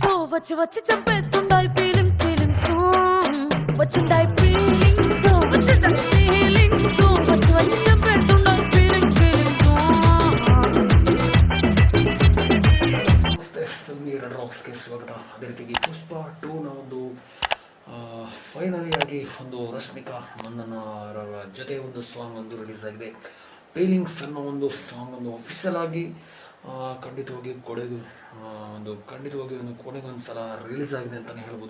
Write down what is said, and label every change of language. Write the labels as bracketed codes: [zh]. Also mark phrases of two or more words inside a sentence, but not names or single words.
[te] వచ్చి వచ్చి చంపేస్తుండాయి ఫీలింగ్స్ ఫీలింగ్స్ వచ్చిండాయి ఫీలింగ్స్ వచ్చిండాయి ఫీలింగ్స్ వచ్చి వచ్చి చంపేస్తుండాయి ఫీలింగ్స్ ఫీలింగ్స్. [kn] ನಮಸ್ತೆ, ಫಿಲ್ಮಿ ರೆಡ್ ರಾಕ್ಸ್ಗೆ ಸ್ವಾಗತ. ಅದೇ ರೀತಿಯಾಗಿ ಪುಷ್ಪ 2ನ ಒಂದು ಫೈನಲಿ ಆಗಿ ಒಂದು ರಶ್ಮಿಕಾ ಮಂದನರ ಜೊತೆ ಒಂದು ಸಾಂಗ್ ಒಂದು ರಿಲೀಸ್ ಆಗಿದೆ. ಫೀಲಿಂಗ್ಸ್ ಅನ್ನೋ ಒಂದು ಸಾಂಗ್ ಒಂದು ಅಫಿಷಿಯಲ್ ಆಗಿ ಖಂಡಿತವಾಗಿ ಕೊನೆಗೊಂದು ಸಲ ರಿಲೀಸ್ ಆಗಿದೆ ಅಂತಲೇ ಹೇಳ್ಬೋದು.